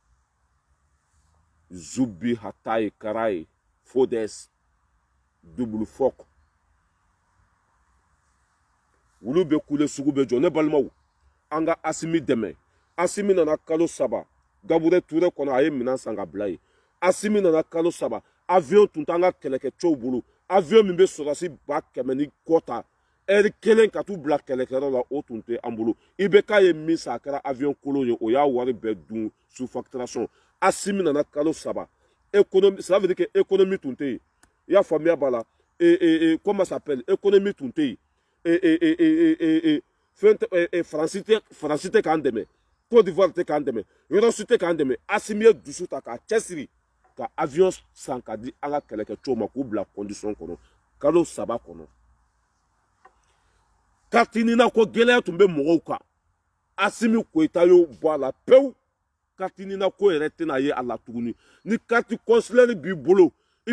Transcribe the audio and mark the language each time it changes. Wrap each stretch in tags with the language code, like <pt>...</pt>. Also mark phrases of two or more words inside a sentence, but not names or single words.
<bm>Zubi Hataye Karaye Fodes Double Fok wulu bɛ kule sugu bɛ jɔ ne balimaw an ka Asimi dɛmɛ Asimi nana kalo 3 Gaburɛ Ture kɔnɔ a ye minɛn san ka bila yen Asimi nana kalo 3 avion tun t'an ka kɛlɛkɛcɛw bolo avion min bɛ sɔrɔsi 100 ni kɔ ta heure 1 ka t'u bila kɛlɛkɛyɔrɔ la o tun tɛ an bolo Ibeka ye min san a kɛra avion kolon ye o y'a wari bɛɛ dun</bm> <fr>sous facturation</fr> <bm>Asimi nana kalo 3 économie</bm> <fr>ça veut dire que économie</fr> <bm>tun tɛ yen i y'a faamuya b'a la</bm> <fr>comment ça s'appelle économie</fr> <bm>tun tɛ yen Faransi tɛ k'an dɛmɛ Côte d'Ivoire tɛ k'an dɛmɛ Yɔrɔsi tɛ k'an dɛmɛ Asimi ye dusu ta k'a cɛsiri ka avion san ka di an ka kɛlɛkɛcɛw ma k'u bila condition kɔnɔ kalo 3 kɔnɔ carte ɲinina ko gɛlɛya tun bɛ mɔgɔw kan Asimi Koyita y'o bɔ a la pewu carte ɲinina ko yɛrɛ tɛna ye a la tuguni ni</bm> <fr>carte consulaire</fr> <bm>b'i bolo i</bm>